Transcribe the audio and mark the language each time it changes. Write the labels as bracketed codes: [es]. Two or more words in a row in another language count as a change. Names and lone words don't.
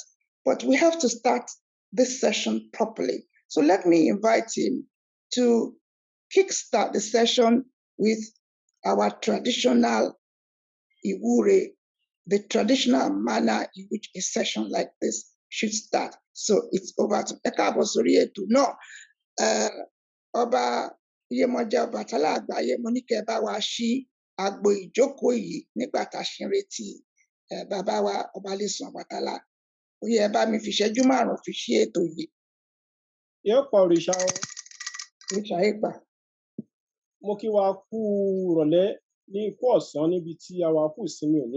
[en] But we have to start this session properly. So let me invite him to kickstart the session with our traditional Iwure, the traditional manner in which a session like this should start. So it's over to [yo] Ekabo Sorietu. No, Oba Yemoja Batala Agbaye Monike Bawa Shi Agbo Ijoko yi nígbà tá ṣe ń retí bàbá wa Obalesun Obatala. Ó yẹ bá mi fi ìṣẹ́jú márùn-ún fi ṣí ètò yìí. Yóò pa òrìṣà o. Òrìṣà ìgbà. Mo kí wa kú ìrọ̀lẹ́ ní ikú ọ̀sán níbi tí a wà kú ìsinmi òní.